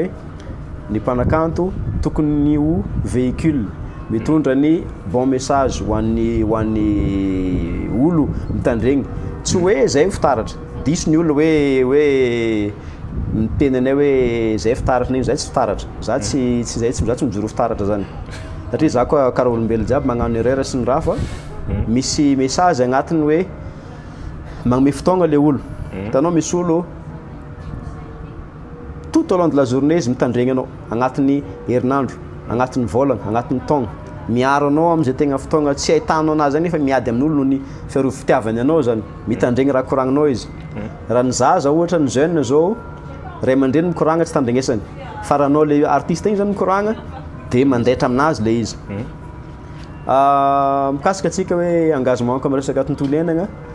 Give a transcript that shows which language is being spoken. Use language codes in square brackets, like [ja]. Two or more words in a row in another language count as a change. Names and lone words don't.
[mg] hoe ny mpanakanto tokony ho véhicule mitondra ny [fr] bon message [mg] ho an'ny olo mitandregny tsy hoe zay fitaratra diso ny olo hoe mitenanay hoe zay fitaratra negny zay tsy fitaratra za tsy mijoro fitaratra zany satria za koa karaha olombelo jiaby magnano erreur sy ny raha fa misy message agnatiny hoe magnome fotoagna le olo hitanao misy olo [fr] tout au long de la journée [mg] izy mitandregny anao agnatin'ny herinandro agnatin'ny vôlagna agnatin'ny taogna miaro anao am'izay tegna fotoagna tsy ahitanao anazy zany nefa miady amin'olo noho ny fiarovitiavany anao zany mitandregny raha koragninao izy raha ny zaza ohatra ny jeune zao ray aman-dreny mikoragna tsy tandregnesany fa raha anao le artiste igny zany mikoragna dia mandaitra aminazy le izy mikasika atsika hoe engagement ko am'resaka tontolo iainagna